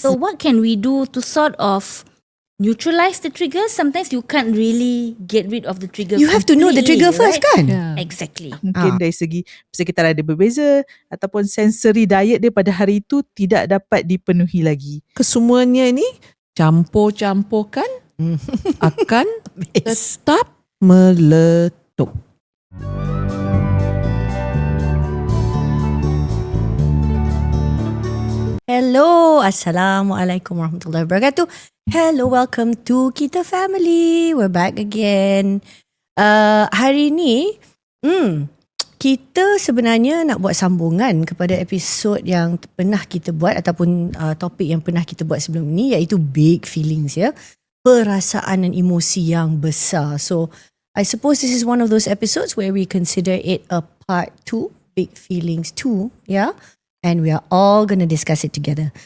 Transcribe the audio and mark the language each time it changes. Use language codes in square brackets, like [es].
[en] So what can we do to sort of neutralize the trigger? Sometimes you can't really get rid of the trigger. You have to know the trigger first, [ms] kan? [en] Exactly. [ms] Mungkin dari segi kita ada berbeza ataupun sensory diet dia pada hari itu tidak dapat dipenuhi lagi. Kesemuanya ini campur-campurkan akan tetap meletup. [en] Hello, [ar] Assalamualaikum warahmatullahi wabarakatuh. [en] Hello, welcome to Kita Family. We're back again. [ms] Hari ni, kita sebenarnya nak buat sambungan kepada episod yang pernah kita buat ataupun topik yang pernah kita buat sebelum ini, iaitu [en] big feelings, [ms] ya. Perasaan dan emosi yang besar. [en] So, I suppose this is one of those episodes where we consider it a part 2, big feelings 2, [ms] ya. [en] And we are all going to discuss it together.